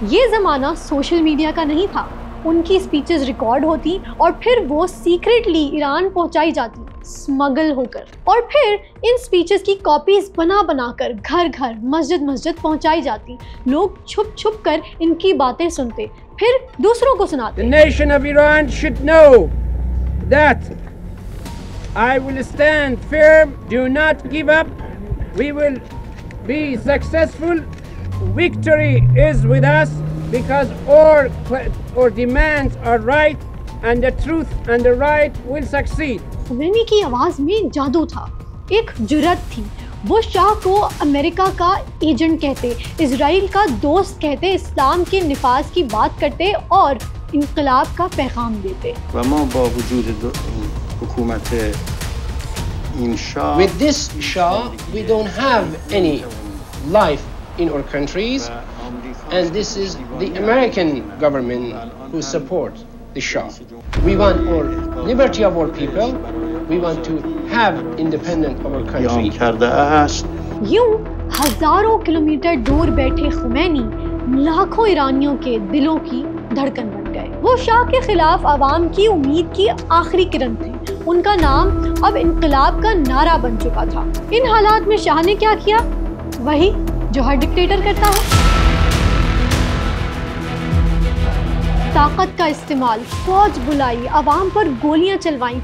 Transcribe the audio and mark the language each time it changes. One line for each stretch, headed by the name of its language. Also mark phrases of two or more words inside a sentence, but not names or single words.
Urdu: یہ زمانہ
English: social media
Urdu: کا نہیں تھا۔ ان کی
English: speeches record
Urdu: ہوتی اور پھر وہ سیکریٹلی ایران پہنچائی جاتی، اسمگل ہو کر، اور پھر ان سپیچز کی کاپیز بنا بنا کر گھر گھر، مسجد مسجد پہنچائی جاتی۔ لوگ چھپ چھپ کر ان کی باتیں سنتے، پھر دوسروں کو سناتے۔
English: The nation of Iran should know that I will stand firm, do not give up, we will be successful, victory is with us because our demands are right and the truth and the right will succeed.
Urdu: خمینی کی آواز میں جادو تھا، ایک جرأت تھی۔ وہ شاہ کو امریکہ کا ایجنٹ کہتے، اسرائیل کا دوست کہتے، اسلام کے نفاذ کی بات کرتے اور انقلاب کا پیغام دیتے۔
Persian: و ما با وجود حکومت این شاه
English: With this Shah, we don't have any life in our countries, and this is the American government who supports the Shah. We want our liberty of our people. We want to have independence of our country.
Persian: قیام کرده است.
Urdu: یوں ہزاروں کلومیٹر دور بیٹھے خمینی لاکھوں ایرانیوں کے دلوں کی دھڑکن بن گئے۔ وہ شاہ کے خلاف عوام کی امید کی آخری کرن تھے۔ ان کا نام اب انقلاب کا نعرہ بن چکا تھا۔ ان حالات میں شاہ نے کیا کیا؟ وہی جو ہر ڈکٹیٹر کرتا ہو، طاقت کا استعمال، فوج بلائی، عوام پر گولیاں چلوائیں۔